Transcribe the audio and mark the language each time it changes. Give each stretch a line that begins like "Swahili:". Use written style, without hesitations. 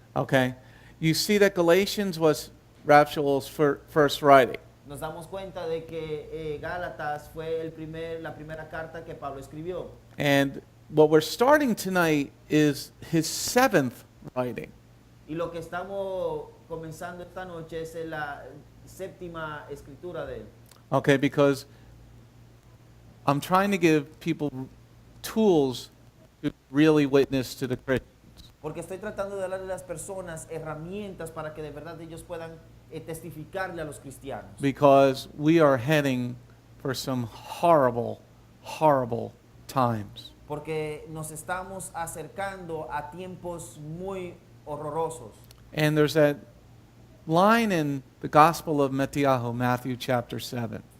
English: okay, you see that Galatians was Raphael's first writing.
Spanish: nos damos cuenta de que Gálatas fue la primera carta que Pablo escribió.
English: And what we're starting tonight is his seventh writing.
Spanish: Y lo que estamos comenzando esta noche es la séptima escritura de él.
English: Okay, because I'm trying to give people tools to really witness to the Christians.
Spanish: Porque estoy tratando de darle a las personas herramientas para que de verdad ellos puedan testificarle a los cristianos.
English: Because we are heading for some horrible, horrible times.
Spanish: Porque nos estamos acercando a tiempos muy horrorosos.
English: And there's that line in the Gospel of Matthew chapter 7.